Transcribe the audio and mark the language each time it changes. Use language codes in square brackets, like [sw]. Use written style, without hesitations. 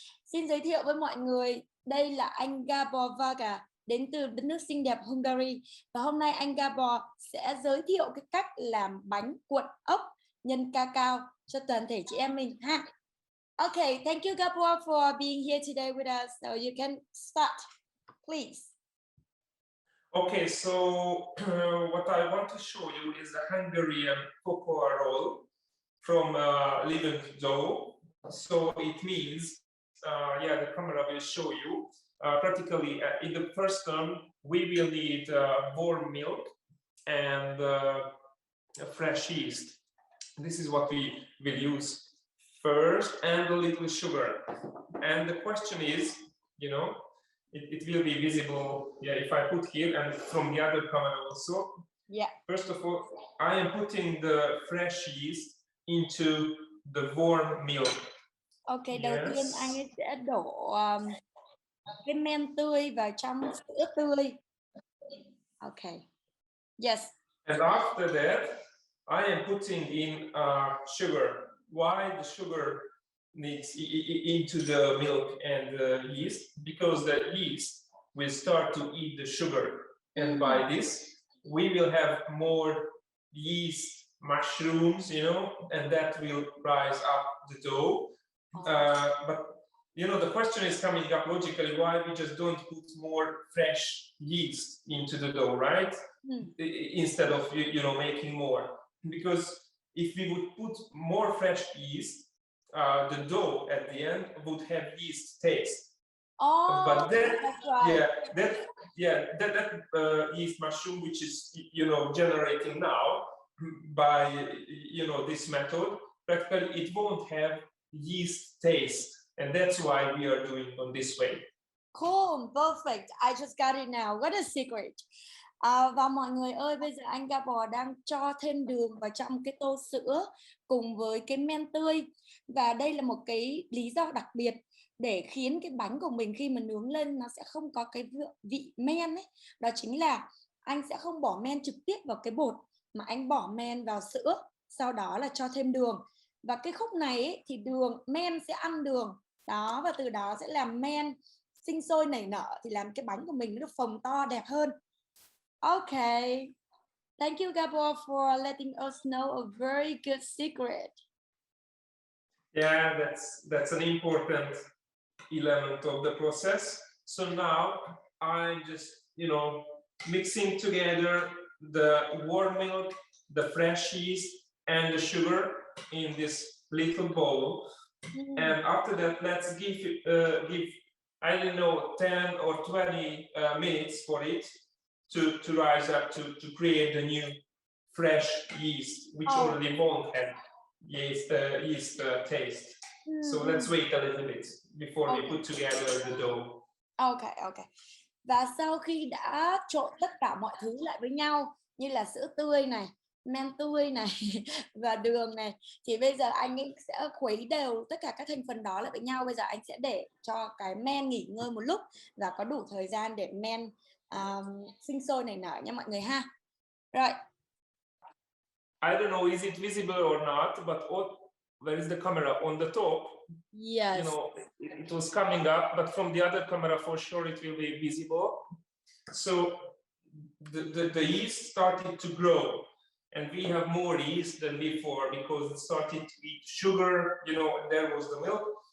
[vi] Xin giới thiệu với mọi người, đây là anh Gabor đến từ đất nước xinh đẹp Hungary. Và hôm nay anh Gabor sẽ giới thiệu cái cách làm bánh cuộn ốc nhân cacao cho toàn thể chị em mình ha. [en] Okay, thank you Gabor for being here today with us. So you can start, please. Okay, so what I want to show you is a Hungarian cocoa roll from leavened dough. So it means, the camera will show you. Practically, in the first term, we will need warm milk and fresh yeast. This is what we will use first, and a little sugar. And the question is, it will be visible, if I put here and from the other camera also. Yeah. First of all, I am putting the fresh yeast into the warm milk. [vi] Okay, đầu tiên anh ấy sẽ đổ cái men tươi vào trong sữa tươi. [en] Okay. Yes. And after that, I am putting in sugar. Why the sugar needs into the milk and the yeast? Because the yeast will start to eat the sugar, and by this we will have more yeast mushrooms, and that will rise up the dough. But the question is coming up logically, why we just don't put more fresh yeast into the dough, right? Instead of making more, because if we would put more fresh yeast, the dough at the end would have yeast taste. But that, that's right. that yeast mushroom, which is generating now by this method, practically it won't have yeast taste, and that's why we are doing it this way. Cool, perfect. I just got it now. What a secret. [vi] Và mọi người ơi, bây giờ anh Gabor đang cho thêm đường vào trong cái tô sữa cùng với cái men tươi. Và đây là một cái lý do đặc biệt để khiến cái bánh của mình khi mà nướng lên nó sẽ không có cái vị men ấy. Đó chính là anh sẽ không bỏ men trực tiếp vào cái bột, mà anh bỏ men vào sữa, sau đó là cho thêm đường. Và cái khúc này ấy, thì men sẽ ăn đường đó, và từ đó sẽ làm men sinh sôi nảy nở, thì làm cái bánh của mình nó được phồng to đẹp hơn. [en] Okay, thank you Gabor for letting us know a very good secret. Yeah, that's an important element of the process. So now I'm just mixing together the warm milk, the fresh yeast, and the sugar in this little bowl. And after that, let's give I don't know 10 or 20 minutes for it to rise up to create the new fresh yeast, which already won't have yeast taste. So let's wait a little bit before we put together the dough. Okay. [vi] Và sau khi đã trộn tất cả mọi thứ lại với nhau, như là sữa tươi này, men tươi này và đường này, thì bây giờ anh ấy sẽ khuấy đều tất cả các thành phần đó lại với nhau. Bây giờ anh sẽ để cho cái men nghỉ ngơi một lúc và có đủ thời gian để men sinh sôi nảy nở nha mọi người ha. Rồi. [en] I don't know is it visible or not, but where is the camera on the top? Yes. It was coming up, but from the other camera for sure it will be visible. So the yeast started to grow, and we have more yeast than before because it started to eat sugar, and there was the milk.